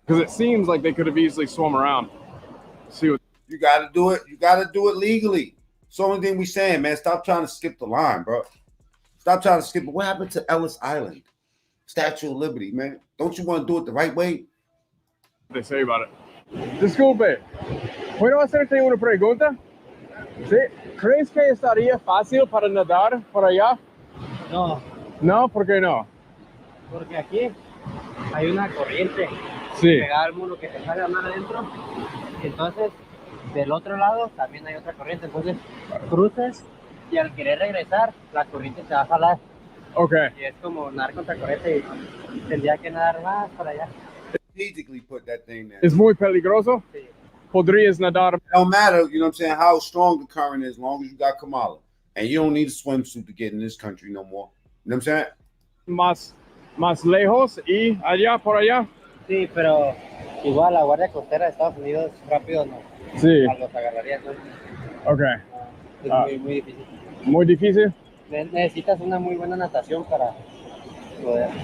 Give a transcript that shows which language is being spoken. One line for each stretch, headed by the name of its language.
English: Because it seems like they could have easily swum around. See what you got to do it. You got to do it legally. It's the only thing we saying, man. Stop trying to skip the line, bro. Stop trying to skip it. What happened to Ellis Island? Statue of Liberty, man. Don't you want to do it the right way? They say about it.
Spanish: Disculpe, ¿puedo hacerte una pregunta? ¿Sí? ¿Crees que estaría fácil para nadar por allá? No. No, ¿por qué no? Porque aquí hay una corriente. Sí. Pegar al muro que te sale mar adentro. Entonces, del otro lado también hay otra corriente. Entonces, cruzas y al querer regresar, la corriente te va a jalar.
English: Okay.
Spanish: Y es como nadar contra corriente y tendría que nadar más para allá.
English: Strategically put that thing there.
Spanish: Es muy peligroso. Sí. Podrías nadar.
English: It don't matter, you know what I'm saying, how strong the current is, as long as you got Kamala. And you don't need a swimsuit to get in this country no more. You know what I'm saying?
Spanish: Más lejos y allá por allá. Sí, pero igual la Guardia Costera de Estados Unidos rápido no. Sí. Los agarraría. ¿No?
English: Okay.
Spanish: Es muy difícil. Muy difícil. Necesitas una muy buena natación para poder.